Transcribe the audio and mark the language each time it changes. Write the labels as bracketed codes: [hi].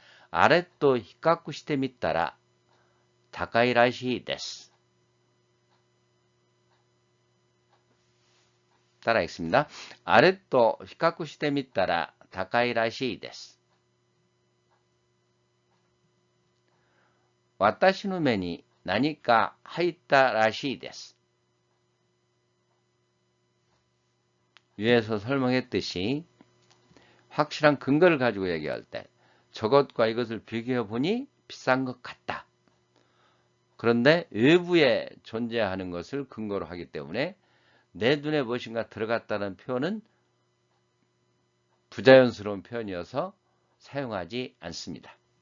[ja] 아랫도 히카쿠 시테 미따라 다카이 라시 데스. [ko] 따라 읽습니다. [ja] 아랫도 히카쿠 시테 미따라 다카이 라시 데스. 私の目に何か入ったらしいです. [ko] 위에서 설명했듯이 확실한 근거를 가지고 얘기할 때 저것과 이것을 비교해 보니 비싼 것 같다. 그런데 외부에 존재하는 것을 근거로 하기 때문에 내 눈에 무엇인가 들어갔다는 표현은 부자연스러운 표현이어서 사용하지 않습니다.